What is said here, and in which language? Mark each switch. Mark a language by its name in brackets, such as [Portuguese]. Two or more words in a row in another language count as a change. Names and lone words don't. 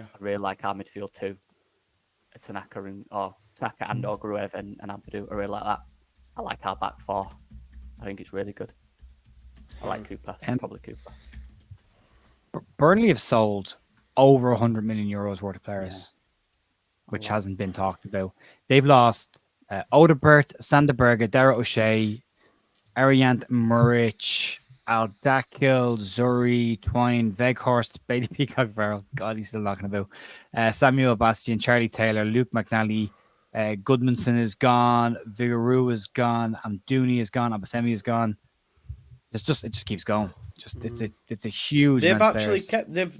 [English] I really like our midfield too. Tanaka and Ogruev and Ampadu. I really like that. I like our back four. I think it's really good. I like Cooper, so probably Cooper. Burnley have sold over 100 million euros worth of players, which hasn't been talked about. They've lost Odebert, Sanderberger, Dara O'Shea, Ariant Muric, Aldakil, Zuri, Twine, Veghorst, Bailey Peacock Barrel. God, he's still knocking about. Samuel Bastian, Charlie Taylor, Luke McNally, Goodmanson is gone, Vigaroo is gone, Amdouni is gone, Abafemi is gone. It just keeps going. It's a huge. They've amount of actually players.